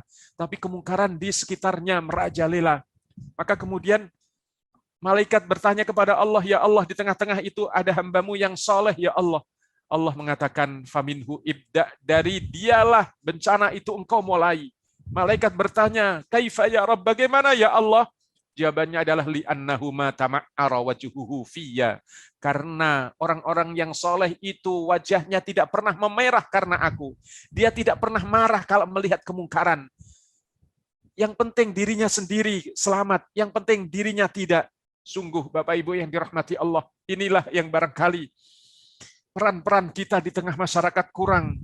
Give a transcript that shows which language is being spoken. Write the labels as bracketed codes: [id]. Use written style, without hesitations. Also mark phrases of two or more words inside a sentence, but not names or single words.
[id] Tapi kemungkaran di sekitarnya merajalela. Maka kemudian malaikat bertanya kepada Allah, "Ya Allah, di tengah-tengah itu ada hamba-Mu yang soleh ya Allah." Allah mengatakan, [ar] "فمنه ابدأ," [id] dari dialah bencana itu engkau mulai. Malaikat bertanya, [ar] "كيف يا رب, [id] bagaimana ya Allah?" Jawabannya adalah, [ar] "لأنه ما تمعر وجهه في." [id] Karena orang-orang yang soleh itu wajahnya tidak pernah memerah karena aku. Dia tidak pernah marah kalau melihat kemungkaran. Yang penting dirinya sendiri selamat, yang penting dirinya tidak. Sungguh Bapak Ibu yang dirahmati Allah, inilah yang barangkali Peran-peran kita di tengah masyarakat kurang.